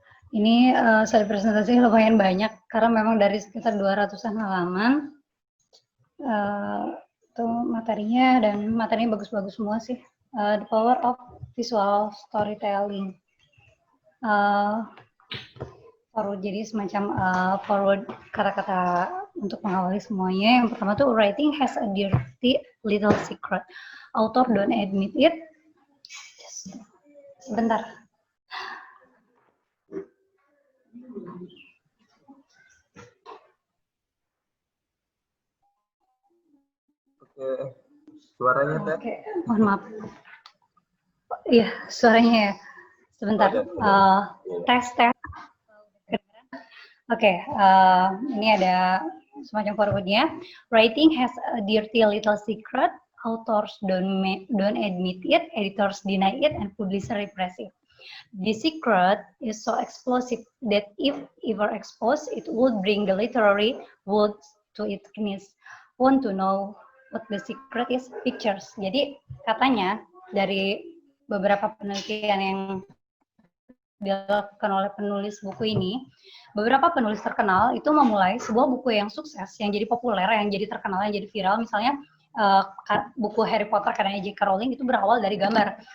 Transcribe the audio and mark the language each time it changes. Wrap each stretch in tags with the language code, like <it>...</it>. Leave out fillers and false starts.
<id>Ini slide presentasi lumayan banyak karena memang dari sekitar 200-an halaman. Itu materinya, dan materinya bagus-bagus semua sih.</id> <en>The Power of Visual Storytelling.</en> <id>Forward, jadi semacam forward kata-kata untuk mengawali semuanya. Yang pertama tuh,</id> <en>writing has a dirty little secret. Author don't admit it.</en> <id>Sebentar. Oke, suaranya Teh. Oke, mohon maaf. Iya, suaranya ya. Sebentar. Tes. Oke, ini ada semacam forwardnya.</id> <en>Writing has a dirty little secret. Authors don't admit it, editors deny it, and publishers repress it. The secret is so explosive that if ever exposed, it would bring the literary world to its knees. Want to know what the secret is? Pictures.</en> <id>Jadi katanya dari beberapa penelitian yang dilakukan oleh penulis buku ini, beberapa penulis terkenal itu memulai sebuah buku yang sukses, yang jadi populer, yang jadi terkenal, yang jadi viral. Misalnya buku Harry Potter karya J.K. Rowling itu berawal dari gambar.</id>